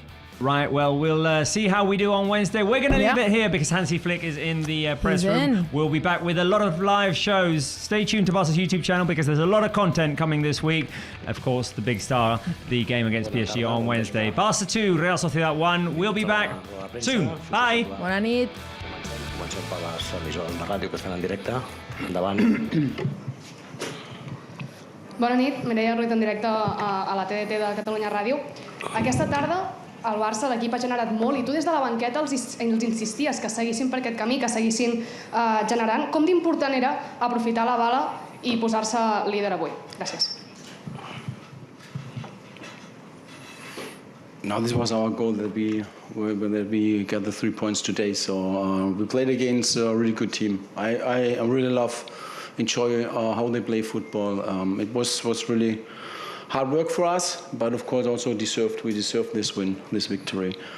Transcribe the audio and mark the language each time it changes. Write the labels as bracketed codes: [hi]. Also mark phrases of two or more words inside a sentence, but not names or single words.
[en] Right, well, we'll see how we do on Wednesday. We're going to leave it here because Hansi Flick is in the press room. We'll be back with a lot of live shows. Stay tuned to Barca's YouTube channel because there's a lot of content coming this week. Of course, the big star, the game against PSG on Wednesday. Barça 2, Real Sociedad 1. We'll be back soon. Bye. [ca] Bona nit. Comencem per les emissores de ràdio que estan en directe. Endavant. Bona nit, Mireia Ruiz en directe a la TDT de Catalunya Ràdio. Aquesta tarda el Barça, l'equip ha generat molt i tu des de la banqueta els insisties que seguissin per aquest camí, que seguissin generant. Com d'important era aprofitar la bala i posar-se líder avui? Gràcies. [en] No, this was our goal that we got the 3 points today. So we played against a really good team. I really enjoy how they play football. It was really hard work for us, but of course also we deserved this win, this victory.